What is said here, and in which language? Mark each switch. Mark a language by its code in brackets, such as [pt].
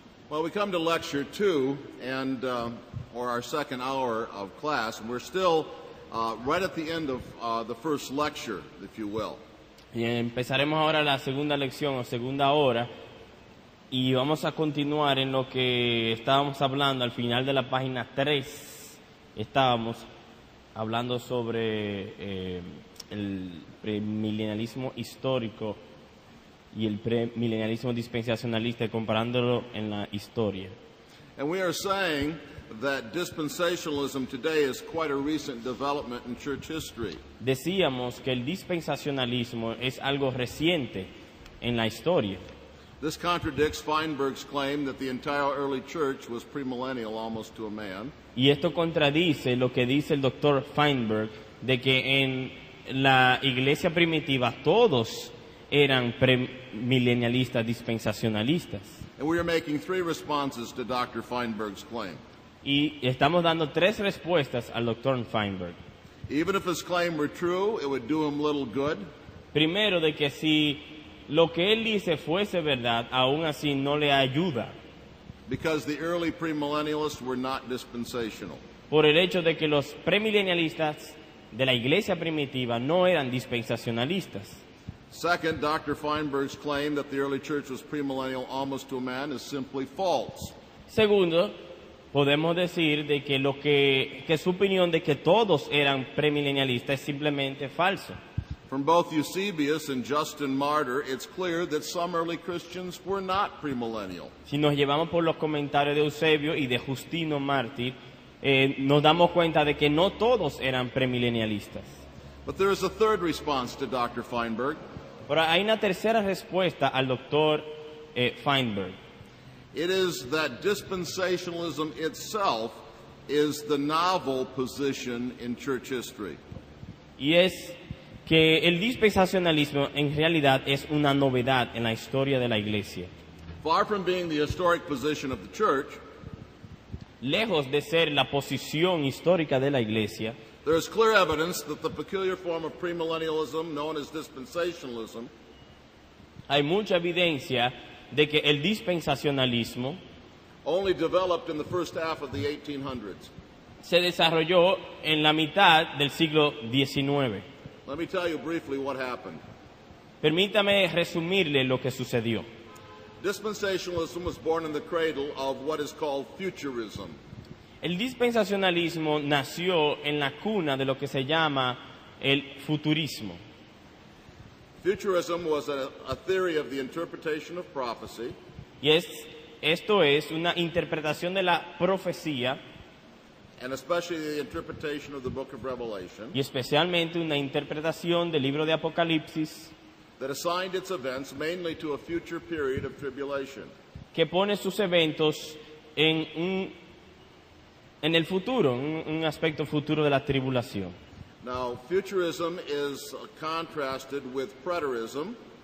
[en] Well, we come to lecture 2 or our second hour of class, and we're still right at the end of the first lecture, if you will. [es] Y empezaremos ahora la segunda lección o segunda hora y vamos a continuar en lo que estábamos hablando al final de la página 3. Estábamos hablando sobre el premilenialismo histórico y el premilenialismo dispensacionalista, comparándolo en la historia. [en] And we are saying that dispensationalism today is quite a recent development in church history. [es] Decíamos que el dispensacionalismo es algo reciente en la historia. [en] This contradicts Feinberg's claim that the entire early church was premillennial almost to a man. [es] Y esto contradice lo que dice el doctor Feinberg de que en la iglesia primitiva todos eran premilenialistas dispensacionalistas. [en] And we are making 3 responses to Dr. Feinberg's claim. [es] Y estamos dando 3 respuestas al doctor Feinberg. [en] Even if his claim were true, it would do him little good. [es] Primero, de que si lo que él dice fuese verdad, aún así no le ayuda. [en] Because the early premillennialists were not dispensational. [es] Por el hecho de que los premilenialistas de la iglesia primitiva no eran dispensacionalistas. [en] Second, Dr. Feinberg's claim that the early church was premillennial almost to a man is simply false. [es] Segundo, podemos decir de que su opinión de que todos eran premilenialistas es simplemente falso. [en] From both Eusebius and Justin Martyr, it's clear that some early Christians were not premillennial. [es] Si nos llevamos por los comentarios de Eusebio y de Justino Mártir, nos damos cuenta de que no todos eran premilenialistas. [en] But there is a third response to Dr. Feinberg. [es] Pero hay una tercera respuesta al doctor Feinberg. [en] It is that dispensationalism itself is the novel position in church history. [es] Y es que el dispensacionalismo en realidad es una novedad en la historia de la iglesia. [en] Far from being the historic position of the church, [es] lejos de ser la posición histórica de la iglesia, [en] there is clear evidence that the peculiar form of premillennialism known as dispensationalism [es] hay mucha evidencia de que el dispensacionalismo [en] only developed in the first half of the 1800s. [es] Se desarrolló en la mitad del siglo XIX. [en] Let me tell you briefly what happened. [es] Permítame resumirle lo que sucedió. [en] Dispensationalism was born in the cradle of what is called futurism. [es] El dispensacionalismo nació en la cuna de lo que se llama el futurismo. [en] Futurism was a theory of the interpretation of prophecy. [es] Y esto es una interpretación de la profecía, [en] and especially the interpretation of the book of Revelation, [es] y especialmente una interpretación del libro de Apocalipsis, [en] that assigned its events mainly to a future period of tribulation. [es] Que pone sus eventos en el futuro, un aspecto futuro de la tribulación. [en] Now, futurism is contrasted with preterism.